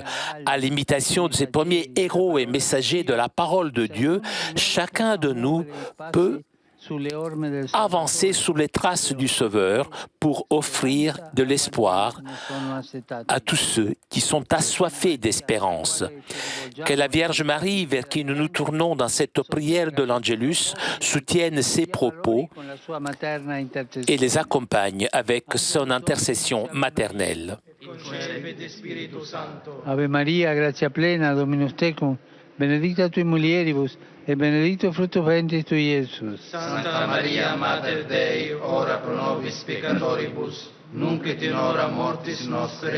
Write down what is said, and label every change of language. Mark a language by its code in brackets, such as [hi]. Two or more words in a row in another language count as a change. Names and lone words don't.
[fr] À l'imitation de ces premiers héros et messagers de la parole de Dieu, chacun de nous peut avancer sous les traces du Sauveur pour offrir de l'espoir à tous ceux qui sont assoiffés d'espérance. Que la Vierge Marie, vers qui nous nous tournons dans cette prière de l'Angélus, soutienne ses propos et les accompagne avec son intercession maternelle. [la] Ave Maria, gratia plena, Dominus tecum, benedicta tui mulieribus, et benedictus fructus ventris tui, Iesus. Santa Maria, Mater Dei, ora pro nobis peccatoribus, nunc et in hora mortis nostre.